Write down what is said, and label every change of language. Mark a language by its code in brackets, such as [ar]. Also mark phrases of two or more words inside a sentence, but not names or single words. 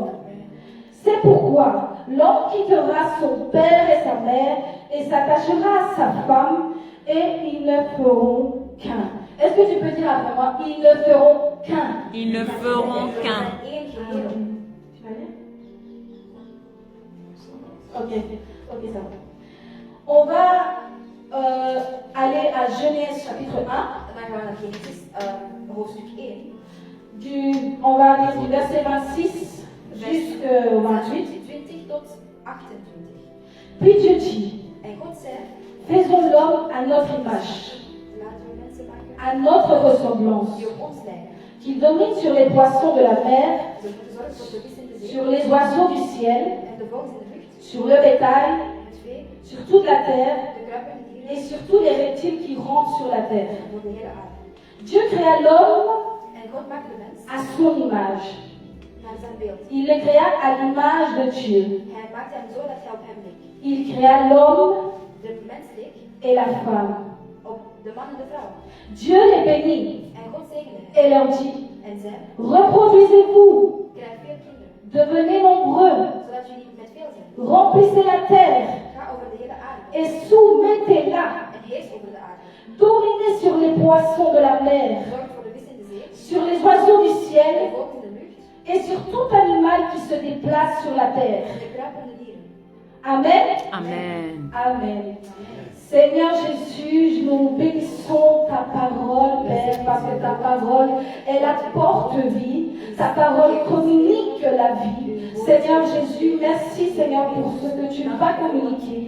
[fr] C'est pourquoi l'homme quittera son père et sa mère et s'attachera à sa femme et ils ne feront qu'un. Est-ce que tu peux dire après moi, ils ne feront qu'un? Ils ne feront qu'un. Tu vas lire? Ok, ça va. On va aller à Genèse chapitre 1. [nl] Dan gaan we naar Genesis hoofdstuk 1. [fr] On va aller du verset 26 jusqu'au 28. [nl] 20 tot 28. [fr] Puis Dieu dit, [nl] En God zei, [fr] faisons l'homme à notre image, [nl] laten we mensen maken [fr] à notre ressemblance, [nl] die op ons lijken. [fr] qu'il domine sur les poissons de la mer, [nl] Ze moeten zorgen voor de vis in de zee [fr] sur les oiseaux du ciel, [nl] en de vogels in de lucht, [fr] sur le bétail, [nl] het vee, [fr] sur toute la terre [nl] de kruipende dieren [fr] et sur tous les reptiles qui rampent sur la terre. [nl] en voor de hele aarde. [fr] Dieu créa l'homme [nl] En God maakte de mens [fr] à son image. [nl] naar zijn beeld. [fr] Il le créa à l'image de Dieu. [nl] Hij maakte hem zo dat hij op hem leek. [fr] Il créa l'homme [nl] De mens leek [fr] et la femme. [nl] op de man en de vrouw. [fr] Dieu les bénit [nl] En God zegende hen. [fr] et leur dit, [nl] En zei, [fr] reproduisez-vous, [nl] krijg veel kinderen, [fr] devenez nombreux, [nl] zodat jullie met veel zijn. [fr] remplissez la terre [nl] Ga over de hele aarde [fr] et soumettez-la. [nl] en heers over de aarde. [fr] Dominez sur les poissons de la mer, [nl] Zorg voor de vis in de zee, [fr] sur les oiseaux du [nl] de [fr] ciel [nl] vogels in de lucht [fr] et sur tout animal qui se déplace sur la terre. [nl] en de kruipende dieren. Amen. Amen. Amen. [fr] Seigneur Jésus, nous bénissons ta parole, Père, parce que ta parole, elle apporte vie. Ta parole communique la vie. Seigneur Jésus, merci Seigneur pour ce que tu vas communiquer.